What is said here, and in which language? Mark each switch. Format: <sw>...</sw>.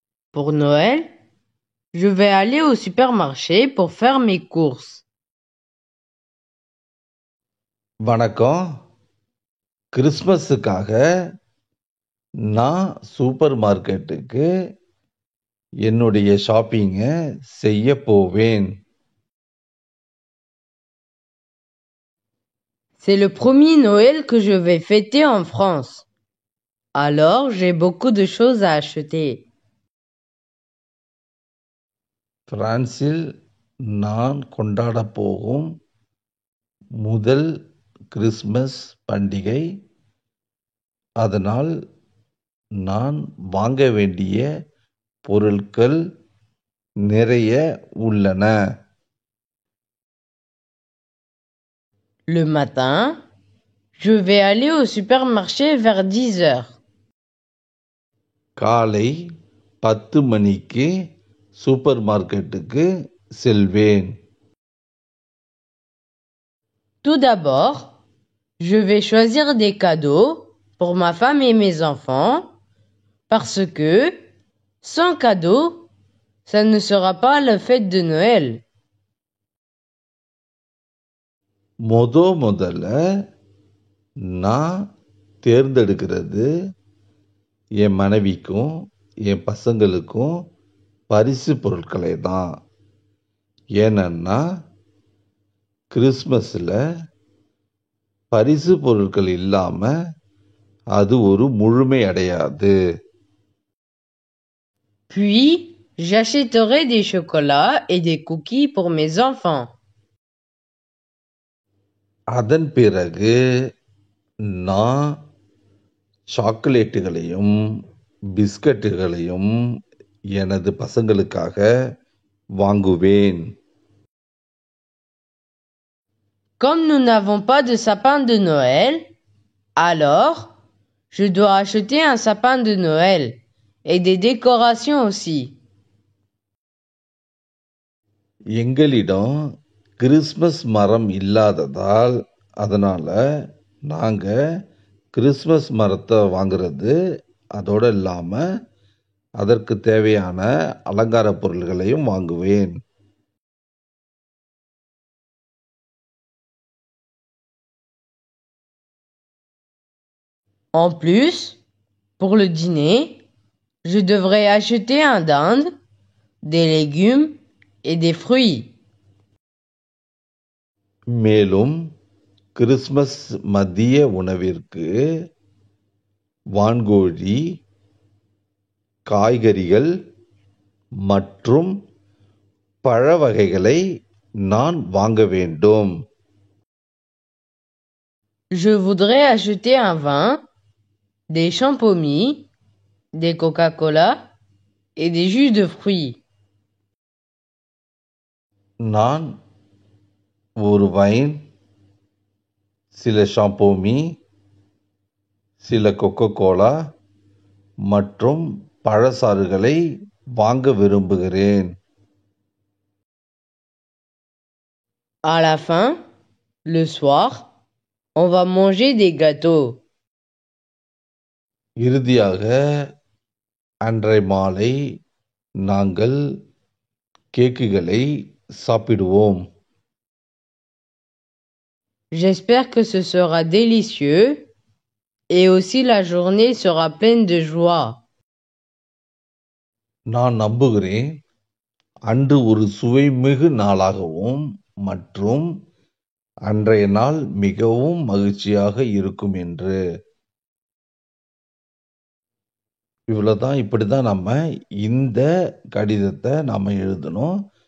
<fr>Pour Noël, je vais aller au supermarché pour faire mes courses.</fr> <ta>வணக்கம். கிறிஸ்மஸுக்காக நான் super மார்க்கெட்டுக்கு என்னுடைய ஷாப்பிங்கை செய்ய போவேன்.</ta> <fr>C'est le premier Noël que je vais fêter en France. Alors, j'ai beaucoup de choses à acheter.</fr> <ta>பிரான்சில் நான் கொண்டாடப் போகும் முதல் கிறிஸ்மஸ் பண்டிகை. அதனால் நான் வாங்க வேண்டிய பொருட்கள் நிறைய உள்ளன.</ta> <fr>Le matin, je vais aller au supermarché vers 10 heures.</fr> <ta>காலை 10 மணிக்கு சூப்பர் மார்க்கெட்டுக்கு செல்வேன்.</ta> <fr>Tout d'abord, je vais choisir des cadeaux pour ma femme et mes enfants parce que sans cadeaux, ça ne sera pas la fête de Noël.</fr> <ta>முதல்ல நான் தேர்ந்தெடுக்கிறது என் மனைவிக்கும் என் பசங்களுக்கும் பரிசு பொருட்களை தான். ஏன்னா கிறிஸ்மஸில் பரிசு பொருட்கள் இல்லாம அது ஒரு முழுமை அடையாது.</ta> <fr>Puis, j'achèterai des chocolats et des cookies pour mes enfants.</fr> <ta>அதன் பிறகு நான் சாக்லேட்டுகளையும் பிஸ்கட்டுகளையும் எனது பசங்களுக்காக வாங்குவேன்.</ta> <fr>Comme nous n'avons pas de sapin de Noël, alors je dois acheter un sapin de Noël et des décorations aussi.</fr> <ta>எங்களிடம் கிறிஸ்மஸ் மரம் இல்லாததால் அதனால நாங்க கிறிஸ்மஸ் மரத்தை வாங்குறது அதோட இல்லாம அதற்கு தேவையான அலங்கார பொருள்களையும் வாங்குவேன்.</ta> <fr>En plus, pour le dîner, je devrais acheter un dinde, des légumes et des fruits.</fr> <ta>மேலும் கிறிஸ்மஸ் மதிய உணவிற்கு வான்கோழி, காய்கறிகள் மற்றும் பழ வகைகளை நான் வாங்க வேண்டும்.</ta> <fr>Je voudrais acheter un vin, des champomis, des Coca-Cola et des jus de fruits.</fr> <ta>நான் ஒரு வைன், சில ஷாம்போமி, சில கொக்கோ கோலா மற்றும் பழச்சாறுகளை வாங்க விரும்புகிறேன்.</ta> <fr>À la fin, le soir, on va manger des gâteaux.</fr> <ta>இறுதியாக அன்றைய மாலை நாங்கள் கேக்குகளை சாப்பிடுவோம்.</ta> <fr>J'espère que ce sera délicieux et aussi la journée sera pleine de joie.</fr> <ta>நான் நம்புகிறேன் அன்று ஒரு சுவைமிகு நாளாகவும் மற்றும் அன்றைய நாள் மிகவும் மகிழ்ச்சியாக இருக்கும் என்று. இவ்வளவுதான். இப்படிதான் நம்ம இந்த கடிதத்தை நாம எழுதணும்.</ta>